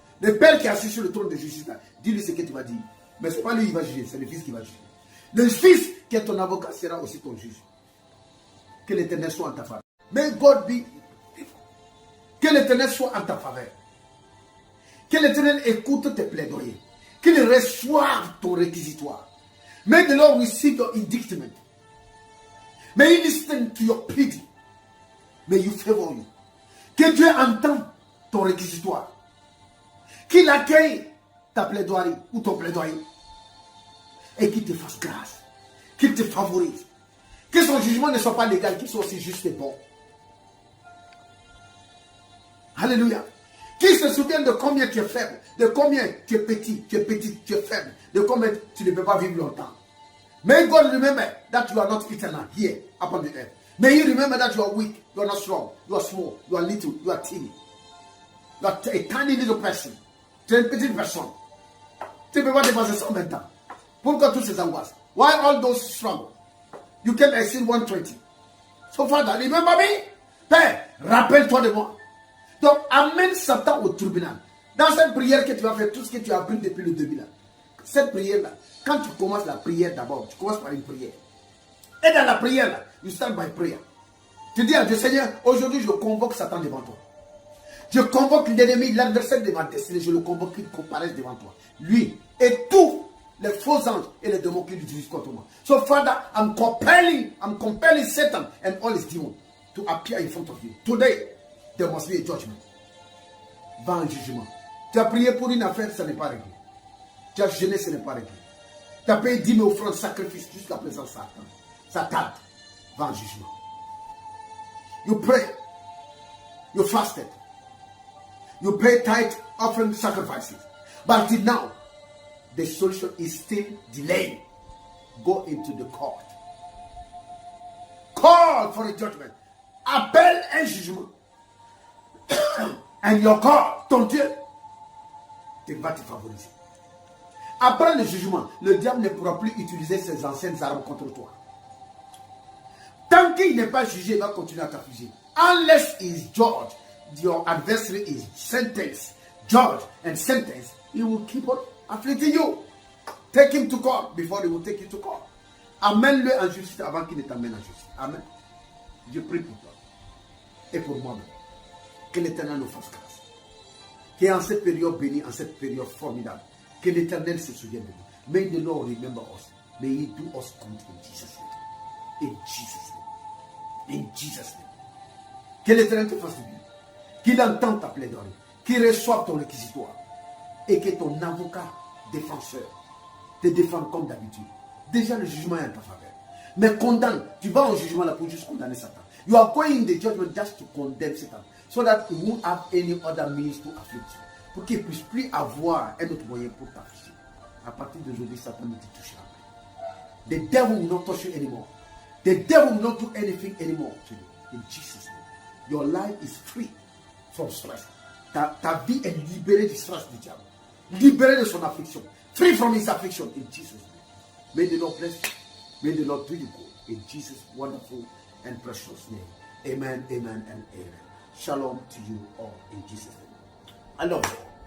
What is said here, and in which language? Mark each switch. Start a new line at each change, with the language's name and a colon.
French: Le père qui est assis sur le trône de justice, dis-lui ce que tu vas dire. Mais ce n'est pas lui qui va juger, c'est le fils qui va juger. Le fils qui est ton avocat sera aussi ton juge. Que l'Éternel soit en ta faveur.
English: May God be.
French: Que l'Éternel soit en ta faveur. Que l'Éternel écoute tes plaidoyers. Qu'il reçoive ton réquisitoire.
English: May the Lord receive your indictment. May he listen to your plea. May you favor you.
French: Que Dieu entende ton réquisitoire. Qu'il accueille ta plaidoirie ou ton plaidoyer. Et qu'il te fasse grâce. Qu'il te favorise. Que son jugement ne soit pas légal, qu'il soit aussi juste et bon. Alléluia. Qui se souvient de combien tu es faible, de combien tu es petit, tu es faible, de combien tu ne peux pas vivre longtemps.
English: May God remember that you are not eternal here upon the earth. May you remember that you are weak, you are not strong, you are small, you are little, you are teeny. You are a tiny little person.
French: Tu es une petite personne. Tu ne peux pas dépasser 120 ans. Pourquoi toutes ces angoisses?
English: Why all those struggles? You can exceed 120. So Father, remember me.
French: Père, rappelle-toi de moi. Donc, amène Satan au tribunal. Dans cette prière que tu vas faire, tout ce que tu as appris depuis le début là. Cette prière-là, quand tu commences la prière d'abord, tu commences par une prière. Et dans la prière là,
English: you start by prayer.
French: Tu dis à Dieu, Seigneur, aujourd'hui je convoque Satan devant toi. Je convoque l'ennemi, l'adversaire de ma destinée, je le convoque qu'il comparaisse devant toi. Lui et tous les faux anges et les démons qui l'utilisent contre moi.
English: So Father, I'm compelling Satan and all his demons to appear in front of you. Today, there must be a judgment.
French: Va en jugement. Tu as prié pour une affaire, ça n'est pas réglé. Tu as jeûné, ce n'est pas réglé. Tu as payé 10 000 offrandes, sacrifices, jusqu'à présent, ça tarde. Va en jugement.
English: You pray. You fasted. You pay tithe, offering, sacrifices. But till now, the solution is still delayed. Go into the court. Call for a judgment.
French: Appelle un jugement.
English: And your God,
French: ton Dieu, va te favoriser. Après le jugement, le diable ne pourra plus utiliser ses anciennes armes contre toi. Tant qu'il n'est pas jugé, il va continuer à t'affliger.
English: Unless he is judged, your adversary is sentenced, judged and sentenced, he will keep on afflicting you. Take him to court before he will take you to court.
French: Amène-le en justice avant qu'il ne t'amène en justice. Amen. Je prie pour toi et pour moi-même. Que l'Éternel nous fasse grâce. Qu'en cette période bénie, en cette période formidable, que l'Éternel se souvienne de nous.
English: May the Lord remember us. May he do us good in Jesus' name. In Jesus' name. In Jesus' name.
French: Que l'Éternel te fasse du bien. Qu'il entende ta plaidoirie. Qu'il reçoive ton réquisitoire. Et que ton avocat défenseur te défende comme d'habitude. Déjà le jugement est en ta faveur. Mais condamne. Tu vas en jugement là pour juste condamner Satan.
English: You are going in the judgment just to condemn Satan. So that he won't have any other means to afflict you.
French: Pour qu'il ne puisse plus avoir un autre moyen pour t'affliger. À partir d'aujourd'hui, Satan ne te touchera pas.
English: The devil will not touch you anymore. The devil will not do anything anymore to you. In Jesus' name. Your life is free from stress.
French: Ta vie est libérée du stress du diable. Libérée de son affliction.
English: Free from his affliction. In Jesus' name. May the Lord bless you. May the Lord do you good. In Jesus' wonderful and precious name. Amen, amen, and amen. Shalom to you all in Jesus' name. I love you.